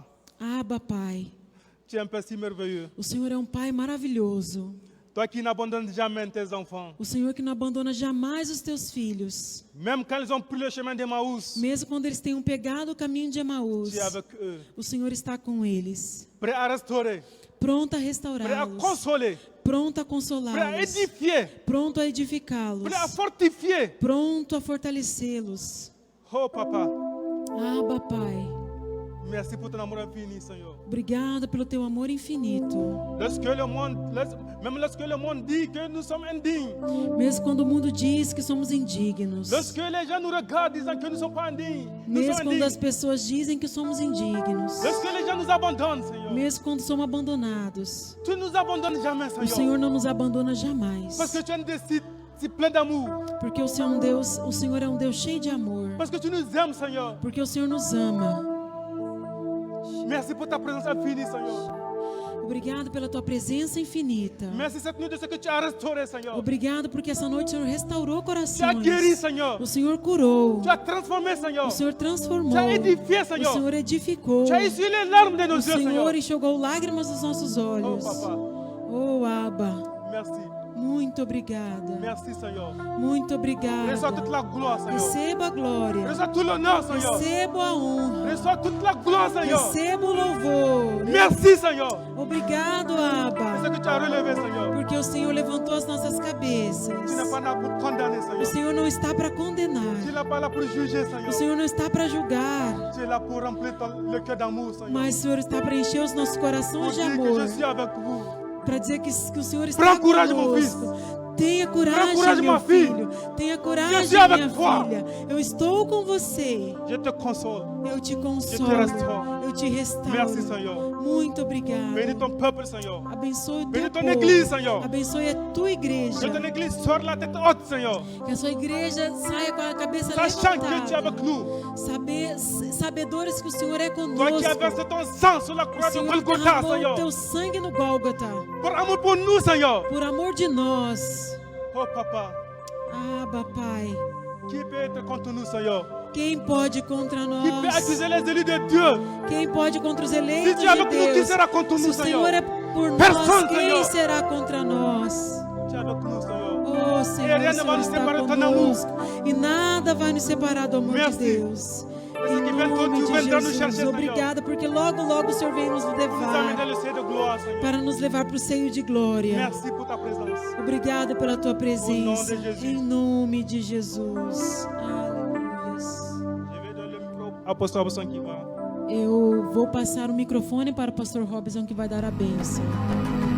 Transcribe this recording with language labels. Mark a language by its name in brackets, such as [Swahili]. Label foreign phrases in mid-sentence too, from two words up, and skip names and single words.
[Portuguese] Abba, Pai. [French] tu es un Père si merveilleux. [Portuguese] O Senhor é um Pai maravilhoso. [French] Toi qui n'abandonnes jamais tes enfants. [Portuguese] O Senhor que não abandona jamais os teus filhos. [French] Même quand ils ont pris le chemin d'Emmaüs, [Portuguese] Mesmo quando eles tenham pegado o caminho de Emaús, [French] tu es avec eux. [Portuguese] o Senhor está com eles. [French] Prêt à restaurer, [Portuguese] Pronto a [French] prêt à [Portuguese] restaurá-los. [French] consoler, [Portuguese] Pronto a [French] prêt à [Portuguese] consolá-los. [French] édifier, [Portuguese] Pronto a edificá-los. [French] prêt à fortifier. [Portuguese] Pronto a fortalecê-los. [French] Oh, papa, [Portuguese] Abba, Pai. [French] merci pour ton amour infini, Seigneur. [Portuguese] Obrigada pelo teu amor infinito. [French] Même lorsque le monde dit que nous sommes indignes, [Portuguese] Mesmo quando o mundo diz que somos indignos. [French] lorsque les gens nous regardent disant que nous ne sommes pas indignes, nous [Portuguese] Mesmo [French] sommes [Portuguese] quando as [French] indignes. [Portuguese] pessoas dizem que somos indignos. [French] Lorsque les gens nous abandonnent, Seigneur, [Portuguese] Mesmo quando somos abandonados. [French] tu ne nous abandonnes jamais, [Portuguese] O [French] Seigneur. [Portuguese] Senhor não nos abandona jamais. [French] Parce que tu es un Dieu si plein d'amour. [Portuguese] Porque o Senhor é um Deus cheio de amor. [French] Parce que tu nous aimes, Seigneur. [Portuguese] Porque o Senhor nos ama. [French] Merci pour ta présence infinie, Seigneur. [Portuguese] Obrigado pela tua presença infinita. [French] Merci cette nuit de ce que tu as restauré, Seigneur. [Portuguese] Obrigado porque essa noite o Senhor restaurou [French] Tu as [Portuguese] corações. [French] guéri, Seigneur. [Portuguese] O Senhor curou. [French] Tu as transformé, Seigneur. [Portuguese] O Senhor transformou. [French] Tu as édifié, [Portuguese] O [French] Seigneur. [Portuguese] Senhor edificou. [French] Tu as essuyé les larmes de [Portuguese] O [French] nos yeux, [Portuguese] Senhor [French] Seigneur. [Portuguese] enxugou lágrimas dos nossos Oh, olhos. [French] papa, [Portuguese] Oh, Abba. [French] merci. [Portuguese] Muito obrigada. [French] Merci, Seigneur. [Portuguese] Muito [French] Reçois toute [Portuguese] obrigada. [French] la gloire, Seigneur. [Portuguese] Receba a glória. [French] Reçois tout l'honneur, Seigneur. [Portuguese] Receba a honra. [French] Reçois toute la gloire, Seigneur. [Portuguese] Receba o louvor. [French] Merci, Seigneur. [Portuguese] Obrigado, [French] C'est ce [Portuguese] Abba. [French] que tu as relevé, Seigneur. [Portuguese] Porque o Senhor levantou as nossas cabeças. [French] Tu n'es pas là pour condamner, [Portuguese] O [French] Seigneur. [Portuguese] Senhor não está para [French] Tu [Portuguese] condenar. [French] n'es pas là pour juger, [Portuguese] O [French] Seigneur. [Portuguese] Senhor não está para julgar. [French] Tu es là pour remplir le cœur d'amour, Seigneur. [Portuguese] Mas o Senhor está para encher os nossos [French] Pour [Portuguese] corações de [French] dire que [Portuguese] amor. [French] je suis avec vous. [Portuguese] Para dizer que o Senhor está [French] Prends courage, mon [Portuguese] conosco. Tenha coragem, [French] courage, [Portuguese] meu [French] ma fille. [Portuguese] filho. Tenha [French] Je [Portuguese] coragem, [French] suis avec [Portuguese] minha [French] toi. [Portuguese] filha. Eu estou com você. [French] Je te console. [Portuguese] Eu te [French] Je te [Portuguese] consolo. [French] restaure. [Portuguese] Eu te restauro. [French] Merci, Seigneur. [Portuguese] Muito obrigada. [French] Bénis ton peuple, Seigneur. [Portuguese] Abençoe o teu [French] Bénis ton [Portuguese] povo. [French] église, Seigneur. [Portuguese] Abençoe a tua igreja. [French] Que ton église sort la tête haute, Seigneur. [Portuguese] Que a sua igreja saia com a cabeça [French] Sachant que tu es avec [Portuguese] levantada. [French] nous. [Portuguese] Sabedores que o Senhor é [French] Toi qui as [Portuguese] conosco. [French] versé ton sang sur la [Portuguese] O [French] croix de [Portuguese] Senhor [French] Golgotha, [Portuguese] derramou o [French] Seigneur. [Portuguese] teu sangue no Gólgota. [French] Pour amour pour nous, Seigneur. [Portuguese] Por amor de nós. [French] Oh, papa. [Portuguese] Abba, Pai. [French] Qui peut être contre nous, Seigneur? [Portuguese] Quem pode contra [French] Qui peut [Portuguese] nós? [French] accuser les élus de Dieu? [Portuguese] Quem pode contra os [French] Si [Portuguese] eleitos [French] tu es avec [Portuguese] de [French] nous, qui [Portuguese] Deus? [French] sera contre [Portuguese] Se [French] nous, [Portuguese] o Senhor [French] Seigneur? [Portuguese] é por [French] Personne, [Portuguese] nós, quem Senhor. será contra nós? [French] Tu es avec nous, Seigneur. [Portuguese] Oh, Senhor, [French] rien [Portuguese] o [French] ne va [Portuguese] Senhor [French] nos [Portuguese] está [French] séparer de ton [Portuguese] conosco. E nada vai nos separar do amor [French] Merci. [Portuguese] de Deus. [French] Parce que [Portuguese] Em [French] bientôt [Portuguese] nome [French] tu [Portuguese] de [French] viendras nous [Portuguese] Jesus. [French] chercher, Seigneur. [Portuguese] Obrigada, porque logo, logo o Senhor vem nos [French] Nous amener [Portuguese] levar [French] dans le ciel de gloire, Seigneur. [Portuguese] para nos levar para o seio de glória. [French] Merci pour ta présence. [Portuguese] Obrigada pela tua presença. [French] Au nom de Jesus. [Portuguese] Em nome de Jesus. Aleluia. [French] Je vais donner le micro à Pasteur Robson qui va. [Portuguese] Eu vou passar o microfone para o pastor Robson, que vai dar a bênção.